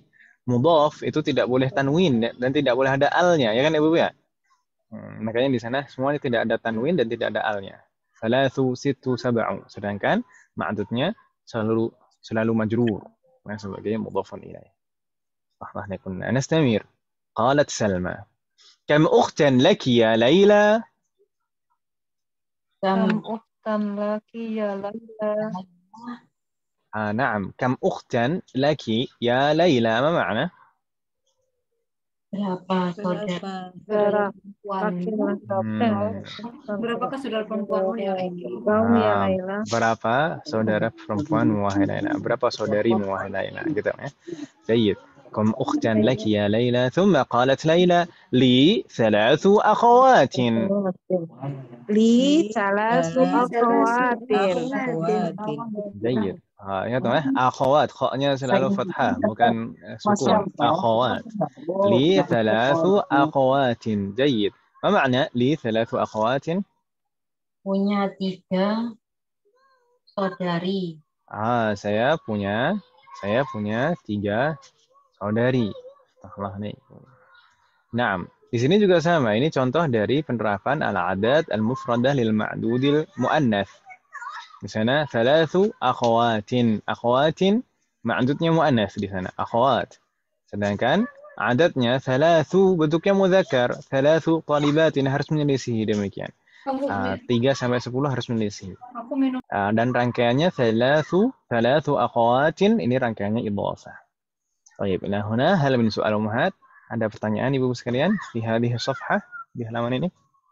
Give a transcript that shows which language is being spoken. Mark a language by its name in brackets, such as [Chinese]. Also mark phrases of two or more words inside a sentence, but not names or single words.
[Indonesian] Mudhaf itu tidak boleh tanwin dan tidak boleh ada alnya, ya kan Ibu ya? Makanya di sana semuanya tidak ada tanwin dan tidak ada alnya. 3, 6, 7, sedangkan ma'dudnya selalu majrur sebagai [Arabic] مضاف إليه. نستمر. قالت سلمى. كم أختا لك يا ليلى? كم أختا لك يا ليلى. نعم. كم أختا لك يا ليلى؟ ما معنى؟ [Indonesian] Berapa saudara perempuan? Berapakah saudara perempuanmu ya Laila? Berapa saudara perempuanmu wahai Laila? Berapa saudarimu wahai Laila? Gitu ya. Baik. [Arabic] كم أختا لك يا ليلى؟ ثم قالت ليلى لي 3 أخوات. لي ثلاث أخوات. [Indonesian] Baik. Ya tuh akhawat, kha-nya selalu fathah bukan sukun. [Arabic] أخوات. لي 3 أخوات. Baik. ما معنى لي 3 أخوات? [Indonesian] Punya 3 saudari. Saya punya 3 saudari. Naam. Di sini juga sama. Ini contoh dari penerapan [Arabic] العدد المفردة للمعدود المؤنث. [Indonesian] Di sana 3 akhawatin. Akhawatin ma'dudnya mu'annath di sana. Akhawat. Sedangkan adadnya 3 bentuknya mudzakkar. 3 talibatin harus menyelisihi demikian. 3 sampai 10 harus menyelisihi. Dan rangkaiannya 3 akhawatin, ini rangkaiannya idhafah. Baik, nah [Arabic] هنا هل من سؤال أمهات. [Indonesian] Ada pertanyaan Ibu sekalian di [Arabic] هذه صفحة, [Indonesian] di halaman ini?